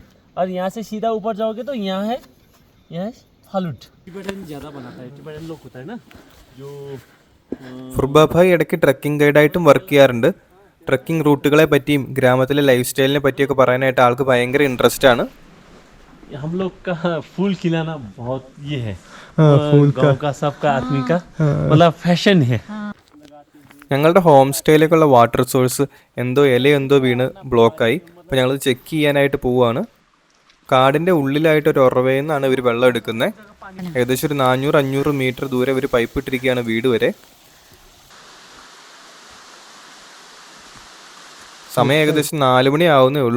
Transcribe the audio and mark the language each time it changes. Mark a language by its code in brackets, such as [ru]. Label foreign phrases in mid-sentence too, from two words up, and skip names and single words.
[hi] और यहाँ से सीधा ऊपर जाओगे तो यहाँ है फालूट। टिबेटन ज़्यादा बनाता है, टिबेटन लोग होता है ना जो. [ml] ഫുർബാഭായി ഇടയ്ക്ക് [en] trekking guide [ml] വർക്ക് ചെയ്യാറുണ്ട്. [en] trekking routes [ml] പറ്റിയും ഗ്രാമത്തിലെ [en] life style [ml] പറ്റിയൊക്കെ പറയാനായിട്ട് ആൾക്ക് ഭയങ്കര ഇൻട്രസ്റ്റ് ആണ്. [hi] हम लोग का फूल खिलाना बहुत ये है, गाँव का सबका आदमी का मतलब फैशन है. [ml] ഞങ്ങളുടെ [en] home stay water source [ml] എന്തോ വീണ് ബ്ലോക്കായി. അപ്പോൾ ഞങ്ങൾ ചെക്ക് ചെയ്യാനായിട്ട് പോവുകയാണ്. കാടിൻ്റെ ഉള്ളിലായിട്ട് ഒരു ഉറവയിൽ നിന്നാണ് ഇവർ വെള്ളം എടുക്കുന്നത്. ഏകദേശം ഒരു 400-500 മീറ്റർ ദൂരെ ഇവർ പൈപ്പ് ഇട്ടിരിക്കുകയാണ് വീട് വരെ. സമയം ഏകദേശം 4 മണി ആവുന്നേ ഉള്ളൂ.